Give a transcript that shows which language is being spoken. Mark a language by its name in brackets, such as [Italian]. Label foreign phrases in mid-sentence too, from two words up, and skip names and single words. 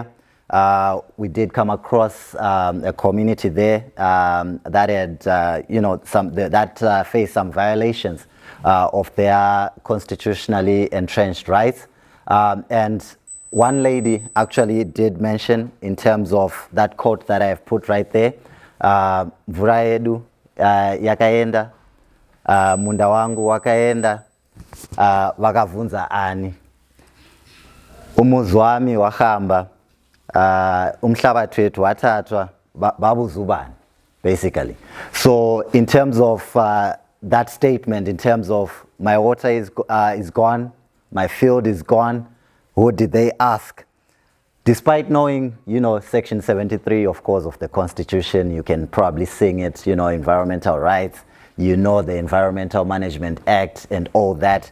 [English] We did come across a community there that had, that faced some violations of their constitutionally entrenched rights. And one lady actually did mention, in terms of that quote that I have put right there, [Shona] mvura yedu yakaenda, munda wangu wakaenda, vakavunza ani, [North Ndebele] umuzi wami wakahamba, umhlabathi wethu wathathwa, babuzubani, [English] basically. So in terms of that statement, in terms of my water is gone, my field is gone, who did they ask? Despite knowing, Section 73, of course, of the Constitution, you can probably sing it, environmental rights, the Environmental Management Act and all that.